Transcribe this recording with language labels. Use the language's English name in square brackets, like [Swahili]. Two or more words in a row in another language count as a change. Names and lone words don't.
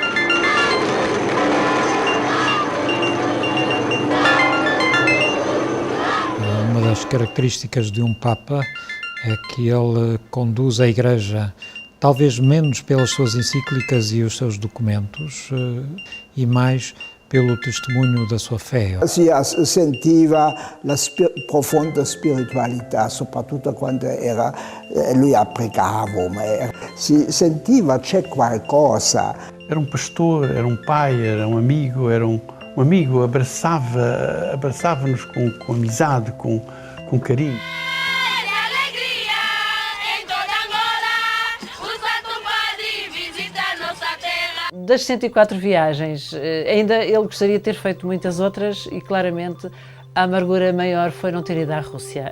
[Portuguese] Uma das características de um Papa é que ele conduz a Igreja talvez menos pelas suas encíclicas e os seus documentos e mais pelo testemunho da sua fé. [Italian] Si sentiva la profonda spiritualità, soprattutto quando lui pregava, si sentiva c'è qualcosa. [Portuguese] Era um pastor, era um pai, era um amigo, abraçava-nos com amizade, com carinho. Das 104 viagens, ainda ele gostaria de ter feito muitas outras e claramente a amargura maior foi não ter ido à Rússia.